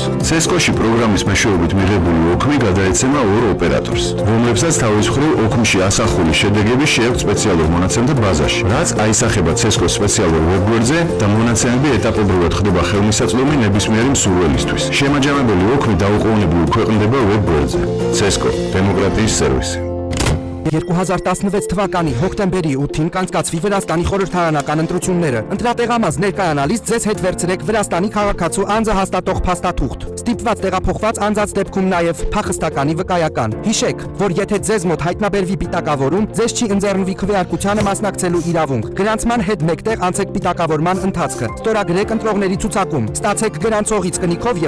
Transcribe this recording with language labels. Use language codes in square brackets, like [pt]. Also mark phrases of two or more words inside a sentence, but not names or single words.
[ka] CESCO-ში პროგრამის მეშვეობით მიღებული ოქმი გადაეცემა 2 ოპერატორს, რომლებსაც თავის მხრივ ოქმში ასახული შედეგები შეაქვთ სპეციალურ მონაცემთა ბაზაში, რაც აისახება CESCO-s სპეციალურ ვებგვერდზე და მონაცემები ეტაპობრივად ხდება ხელმისაწვდომი ნებისმიერი მსურველისთვის. შემაჯამებელი ოქმი დაუყოვნებლივ ქვეყნდება ვებგვერდზე. CESCO დემოკრატიის სერვისი. [hy] 2016 թվականի հոկտեմբերի 5-ին կանցկացվի Վրաստանի խորհրդարանական ընտրությունները։ Ընտրատեղամաս ներկայանալիս ձեզ հետ վերցրեք Վրաստանի քաղաքացու անձը հաստատող փաստաթուղթ։ Ստիպված տեղափոխված անձած դեպքում նաև փախստականի վկայական։ Հիշեք, որ եթե ձեզ մոտ հայտնաբերվի պիտակավորում, ձեզ չի ընձեռնվի քվեարկությանը մասնակցելու իրավունք։ Գրանցման հետ մեկտեղ անցեք պիտակավորման ընթացքը։ Ստորագրեք ընտրողների ցուցակում։ Ստացեք գրանցողից կնիքով եւ